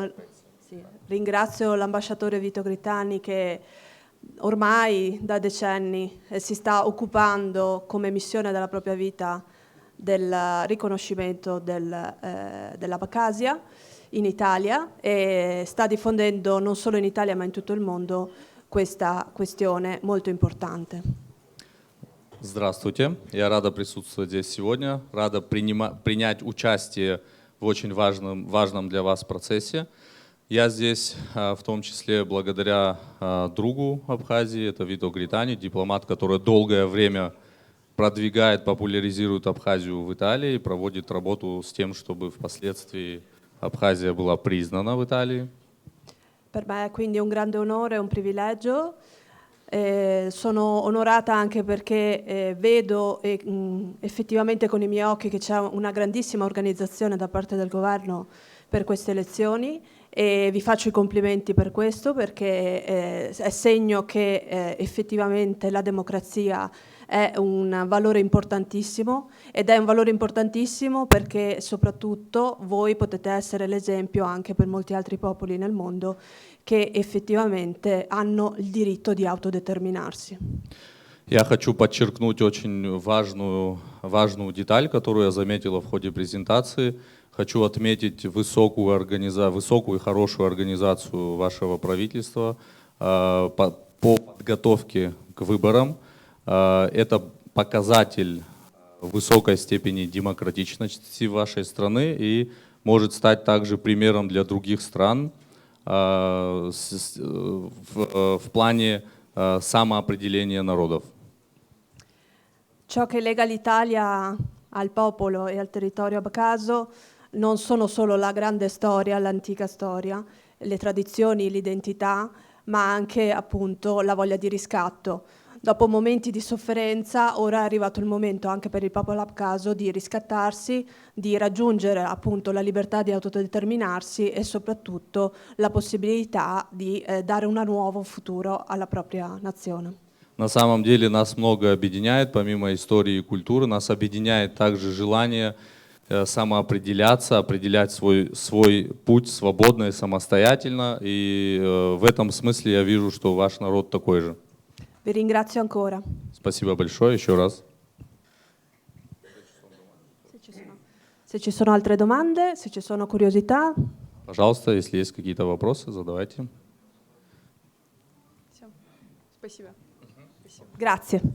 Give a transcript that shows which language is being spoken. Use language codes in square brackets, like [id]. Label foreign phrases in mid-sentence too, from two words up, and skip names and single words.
[it] l'ambasciatore Vito Grittani che ormai da decenni si sta occupando come missione della propria vita del riconoscimento dell'Abkhazia in Italia e sta diffondendo non solo in Italia ma in tutto il mondo questa questione molto importante. [ru] Здравствуйте, я рада присутствовать здесь сегодня, рада принять участие в очень важном для вас процессе. Я здесь в том числе благодаря другу Абхазии, это Вито Гритани, дипломат, который долгое время продвигает, популяризирует Абхазию в Италии, проводит работу с тем, чтобы впоследствии Абхазия была признана в Италии. [it] Per me è quindi un grande onore e un privilegio. Sono onorata anche perché vedo effettivamente con i miei occhi che c'è una grandissima organizzazione da parte del governo per queste elezioni e vi faccio i complimenti per questo perché è segno che effettivamente la democrazia è un valore importantissimo ed è un valore importantissimo perché soprattutto voi potete essere l'esempio anche per molti altri popoli nel mondo che effettivamente hanno il diritto di autodeterminarsi. [ru] Я хочу подчеркнуть очень важную деталь, которую я заметила в ходе презентации. Хочу отметить высокую и хорошую организацию вашего правительства по подготовке к выборам. Это показатель высокой степени демократичности вашей страны и может стать также примером для других стран в плане самоопределения народов. [it] Ciò che lega l'Italia al popolo e al territorio abcaso non sono solo la grande storia, l'antica storia, le tradizioni, l'identità, ma anche appunto la voglia di riscatto. Dopo momenti di sofferenza, ora è arrivato il momento anche per il popolo abcaso di riscattarsi, di raggiungere appunto la libertà di autodeterminarsi e soprattutto la possibilità di dare un nuovo futuro alla propria nazione. [ru] На самом деле нас много объединяет, помимо истории и культуры, нас объединяет также желание самоопределяться, определять свой путь свободно и самостоятельно. И в этом смысле я вижу, что ваш народ такой же. [it] Vi ringrazio ancora. [ru] Спасибо большое еще раз. [it] Se ci sono altre domande, se ci sono curiosità. [ru] Пожалуйста, если есть какие-то вопросы, задавайте. Все. Спасибо. [it] Grazie.